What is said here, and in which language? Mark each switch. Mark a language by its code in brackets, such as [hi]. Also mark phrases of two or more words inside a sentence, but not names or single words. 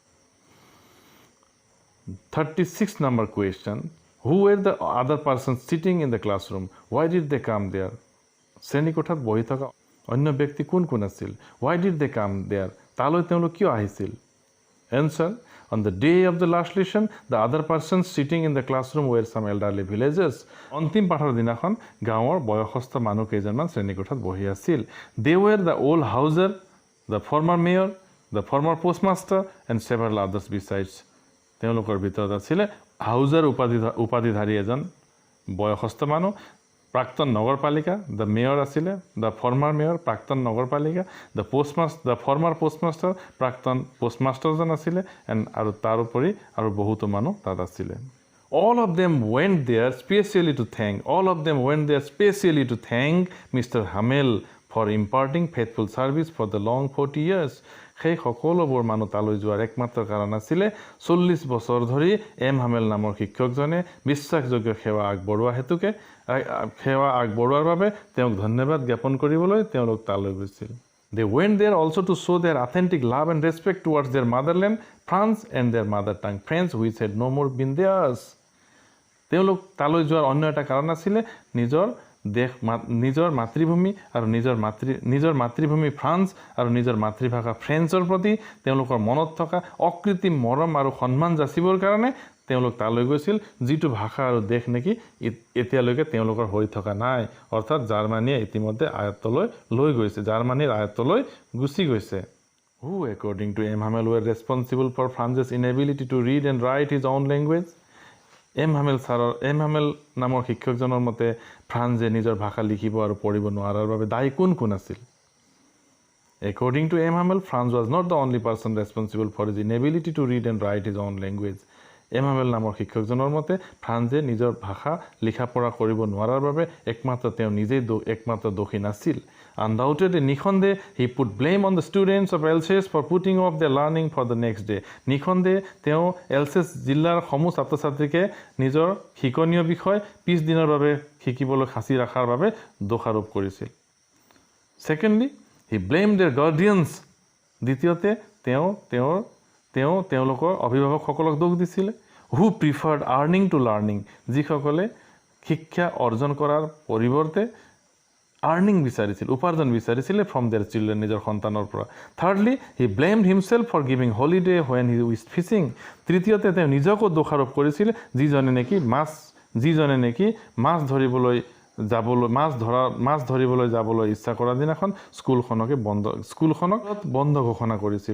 [en] 36 নম্বৰ কুৱেশ্যন, who were the other person sitting in the classroom? why did they come there? [as] শ্ৰেণীকোঠাত বহি থকা অন্য ব্যক্তি কোন কোন আছিল? [en] why did they come there? [as] তালৈ তেওঁলোক কিয় আহিছিল? [en] এনচাৰ, on the day of the last lesson, the other persons sitting in the classroom were some elderly villagers. [as] অন্তিম পাঠৰ দিনাখন গাঁৱৰ বয়সস্থ মানুহ কেইজনমান শ্ৰেণীকোঠাত বহি আছিল। [en] They were the old houser, the former mayor, the former postmaster and several others besides. [as] তেওঁলোকৰ ভিতৰত আছিলে হাউজাৰ উপাধিধাৰী এজন বয়সস্থ মানুহ, প্ৰাক্তন নগৰপালিকা, [en] the mayor [as] আছিলে, [en] the former mayor [as] প্ৰাক্তন নগৰপালিকা, [en] the former postmaster [as] প্ৰাক্তন পোষ্টমাষ্টাৰজন আছিলে, আৰু তাৰোপৰি আৰু বহুতো মানুহ তাত আছিলে। [en] All of them went there specially to thank Mr. Hamel for imparting faithful service for the long 40 years. [as] সেই সকলোবোৰ মানুহ তালৈ যোৱাৰ একমাত্ৰ কাৰণ আছিলে 40 বছৰ ধৰি এম হামেল নামৰ শিক্ষকজনে বিশ্বাসযোগ্য সেৱা আগবঢ়োৱাৰ বাবে তেওঁক ধন্যবাদ জ্ঞাপন কৰিবলৈ তেওঁলোক তালৈ গৈছিল। [en] They went there also to show their authentic love and respect towards their motherland, France, and their mother tongue, French, which had no more been theirs. [as] তেওঁলোক তালৈ যোৱাৰ অন্য এটা কাৰণ আছিলে নিজৰ দেশ নিজৰ মাতৃভূমি আৰু নিজৰ মাতৃভূমি ফ্ৰান্স আৰু নিজৰ মাতৃভাষা ফ্ৰেঞ্চৰ প্ৰতি তেওঁলোকৰ মনত থকা অকৃত্ৰিম মৰম আৰু সন্মান যাচিবৰ কাৰণে তেওঁলোক তালৈ গৈছিল, যিটো ভাষা আৰু দেশ নেকি এতিয়ালৈকে তেওঁলোকৰ হৈ থকা নাই, অৰ্থাৎ জাৰ্মানীয়ে ইতিমধ্যে আয়ত্তলৈ লৈ গৈছে, জাৰ্মানীৰ আয়ত্তলৈ গুচি গৈছে। [en] Who, according to M. Hamel, were responsible for France's inability to read and write his own language? [as] M. Hamel নামৰ শিক্ষকজনৰ মতে ফ্ৰান্সে নিজৰ ভাষা লিখিব আৰু পঢ়িব নোৱাৰাৰ বাবে দায়ী কোন আছিল? [en] According to M. Hamel, France was not the only person responsible for his inability to read and write his own language. M. [as] Hamel নামৰ শিক্ষকজনৰ মতে ফ্ৰান্সে নিজৰ ভাষা লিখা পঢ়া কৰিব নোৱাৰাৰ বাবে একমাত্ৰ তেওঁ নিজেই একমাত্ৰ দোষী নাছিল। [en] Undoubtedly, নিঃসন্দেহে he put blame on the students of Alsace for putting off their learning for the next day. [as] নিঃসন্দেহে তেওঁ এলছেছ জিলাৰ সমূহ ছাত্ৰ ছাত্ৰীকে নিজৰ শিকনীয় বিষয় পিছদিনৰ বাবে শিকিবলৈ সাঁচি ৰখাৰ বাবে দোষাৰোপ কৰিছিল। [en] Secondly, he blamed their guardians. [as] দ্বিতীয়তে তেওঁলোকৰ অভিভাৱকসকলক দোষ দিছিল। [en] Who preferred earning to learning? [as] যিসকলে শিক্ষা অৰ্জন কৰাৰ পৰিৱৰ্তে আৰ্নিং বিচাৰিছিল, উপাৰ্জন বিচাৰিছিল [en] from their children, [as] নিজৰ সন্তানৰ পৰা। [en] thirdly, he blamed himself for giving holiday when he was fishing. [as] তৃতীয়তে তেওঁ নিজকো দোষাৰোপ কৰিছিল, যিজনে নেকি মাছ ধৰিবলৈ যাবলৈ ইচ্ছা কৰা দিনাখন স্কুলখনক বন্ধ ঘোষণা কৰিছিল।